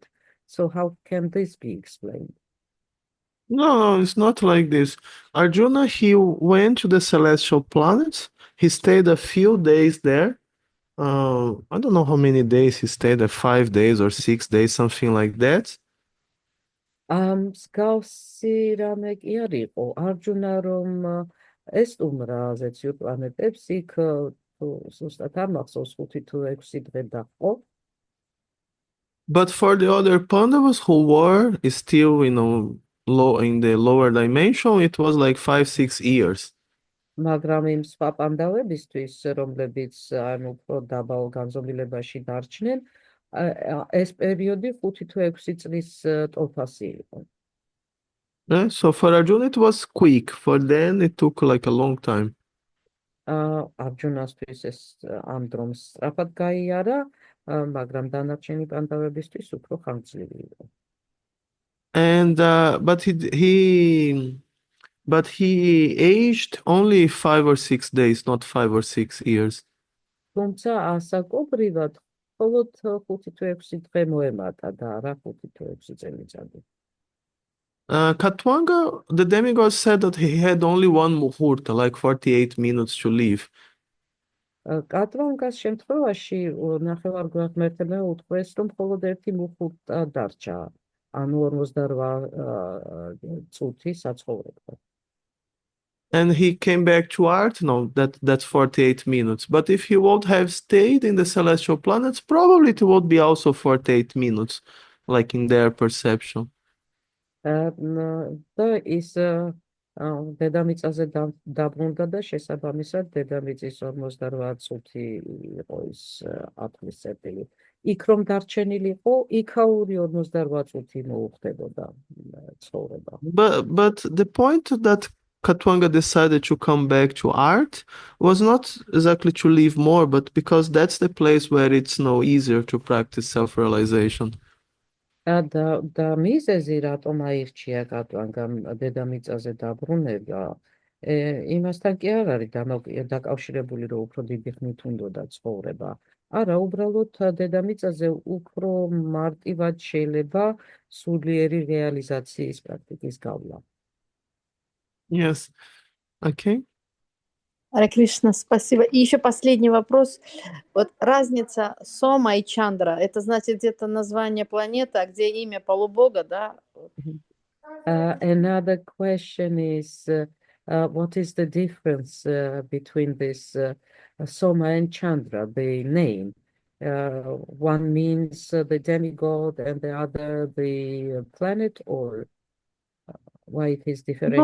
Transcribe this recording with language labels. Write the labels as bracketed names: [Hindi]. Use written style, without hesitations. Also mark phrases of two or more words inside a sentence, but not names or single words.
[English] So how can this be explained? No, it's not like this. Arjuna, he went to the celestial planets. He stayed a few days there. I don't know how many days he stayed there, 5 days or 6 days, something like that. [Georgian] მსგავსი რამე კი არ იყო. არჯუნა რომ ესტუმრა ზეციურ პლანეტებს, იქ ზუსტად არ მახსოვს 5 თუ 6 დღე დაჰყო. [English] But for the other Pandavas who were still, low in the lower dimension, it was like 5-6 years. [Georgian] მაგრამ იმ სხვა პანდავებისთვის, რომლებიც უფრო დაბალ განზომილებაში დარჩნენ, ეს პერიოდი 5 თუ 6 წლის ტოლფასი იყო. [English] So for Arjuna it was quick. For them it took like a long time. [Georgian] არჯუნასთვის ეს ამ დრომს სწრაფად გაიარა, მაგრამ დანარჩენი პანდავებისთვის უფრო ხანგრძლივი იყო. [English] And but he aged only 5 or 6 days, not 5 or 6 years. [Georgian] თუმცა ასაკობრივად მხოლოდ 5 თუ 6 დღე მოემატა და არა 5 თუ 6 წელიწადი. [English] Katwanga, the demigod said that he had only one muhurta, like 48 minutes to live. [Georgian] კატვანგას შემთხვევაში ნახევარგვაღმერთებმა უთქვეს, რომ მხოლოდ ერთი მუჰურტა დარჩა, ანუ 48 წუთი საცხოვრებლად. [English] And he came back to Earth. No, that's 48 minutes. But if he would have stayed in the celestial planets, probably it would be also 48 minutes, like in their perception. [Georgian] და ის დედამიწაზე დაბრუნდა და შესაბამისად დედამიწის 58 წუთი იყო ის ათვლის წერტილი. იქ რომ დარჩენილი იყო, იქაური 58 წუთი მოუხდებოდა ცხოვრება. [English] But the point that Katwanga decided to come back to art was not exactly to live more, but because that's the place where it's easier to practice self-realization. [Georgian] და მიზეზი რატომ აირჩია კატვანგამ დედამიწაზე დაბრუნება, იმასთან კი არ არის დაკავშირებული, რომ უფრო დიდი ხნით უნდოდა ცხოვრება. არა, უბრალოდ დედამიწაზე უფრო მარტივად შეიძლება სულიერი რეალიზაციის პრაქტიკის გავლა. [English] Yes. Okay. [Russian] Харе Кришна, спасибо. И еще последний вопрос. Вот разница Сома и Чандра, это значит где-то название планеты, а где имя полубога, да? [English] Another question is, what is the difference between this Soma and Chandra, the name? One means the demigod and the other the planet, or why it is differentiated?